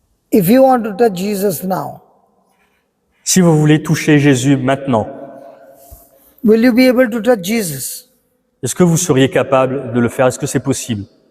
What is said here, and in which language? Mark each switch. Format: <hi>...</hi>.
<en>If you want to touch Jesus now,</en> <fr>Si vous voulez toucher Jésus maintenant,</fr> <en>will you be able to touch Jesus?</en> <fr>est-ce que vous seriez capable de le faire? Est-ce que c'est possible?</fr>